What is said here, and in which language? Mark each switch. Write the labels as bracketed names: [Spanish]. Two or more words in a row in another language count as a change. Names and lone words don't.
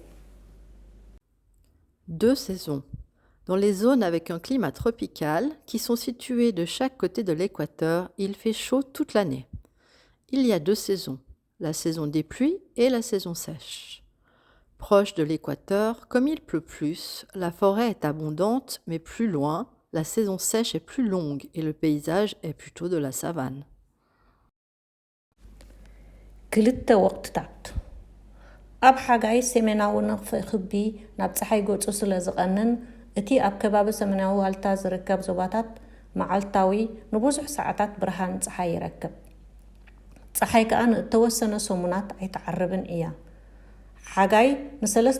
[French] Deux saisons. Dans les zones avec un climat tropical, qui sont situées de chaque côté de l'équateur, il fait chaud toute l'année. Il y a deux saisons, la saison des pluies et la saison sèche. Proche de l'équateur, comme il pleut plus, la forêt est abondante, mais plus loin, la saison sèche est plus longue et le paysage est plutôt de la savane. [Tigrinya] ክልተ ወቅትታት ኣብ ሓጋይ ሰሜናዊ ንኽፍእ ክቢ ናብ ፀሓይ ገፁ ስለ ዝቐንን እቲ ኣብ ከባቢ ሰሜናዊ ዋልታ ዝርከብ ዞባታት መዓልታዊ ንብዙሕ ሰዓታት ብርሃን ፀሓይ ይረክብ ፀሓይ ከዓ ንእተወሰነ ሰሙናት ኣይትዓርብን እያ ሓጋይ ንሰለስተ